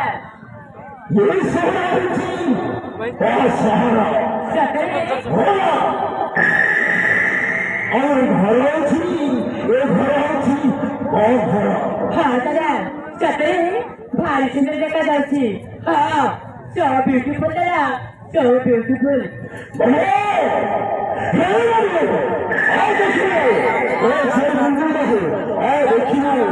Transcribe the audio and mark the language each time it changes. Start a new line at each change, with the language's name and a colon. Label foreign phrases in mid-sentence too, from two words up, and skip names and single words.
Odia: এই ସହର ହେଉଛି ସହର ସତରେ ଆଉ ଘର ଅଛି ଏ ଘର ହେଉଛି ଘର ହଁ ଦାଦା ସତରେ ଭାରି ସୁନ୍ଦର ଦେଖାଯାଉଛି ହଁ
English: so beautiful
Odia: ଦାଦା
English: so beautiful
Odia: ଆଉ ଦେଖିବୁ ଆଉ ଦେଖିବୁ